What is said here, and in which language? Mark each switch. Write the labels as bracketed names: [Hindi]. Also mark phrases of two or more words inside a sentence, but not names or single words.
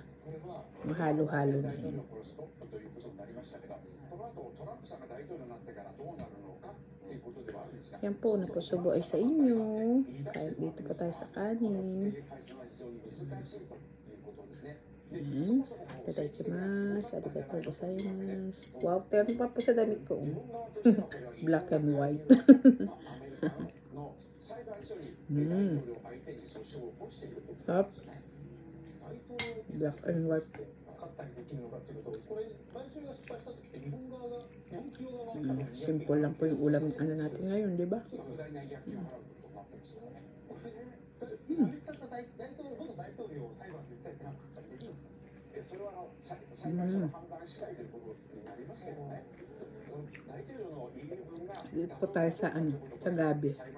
[Filipino] Yung halo-halo na yun. Yan po, napusubo ay sa inyo. Kahit dito pa tayo sa kanin. Ayan. [Japanese] いただきます。ありがとうございます. [Filipino] Wow, terno pa po sa damit ko. [English] Black and white. Up. Black and white. [Filipino] Simple lang po yung ulam ano natin ngayon, di ba? Dito po tayo sa ano, sa gabi.